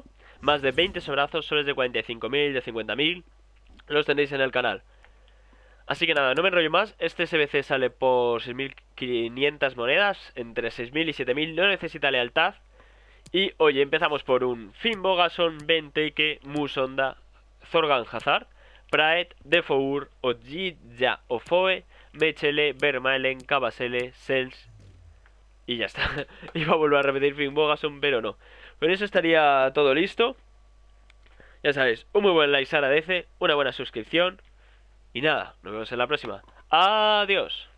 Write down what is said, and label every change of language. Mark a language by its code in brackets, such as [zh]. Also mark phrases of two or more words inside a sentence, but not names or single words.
[es] Más de 20 sobrazos, sobres de 45.000, de 50.000. Los tenéis en el canal. Así que nada, no me enrollo más. Este SBC sale por 6.500 monedas, entre 6.000 y 7.000. No necesita lealtad. Y oye, empezamos por un Finn Bogason, Benteke, Musonda, Thorgan Hazard, Praet, Defour, Ojidja Ofoe, Mechele, Vermaelen, Kabasele, Sels. Y ya está. Iba a volver a repetir Finn Bogason, pero no. Con eso estaría todo listo. Ya sabéis, un muy buen like se agradece, una buena suscripción. Y nada, nos vemos en la próxima. Adiós.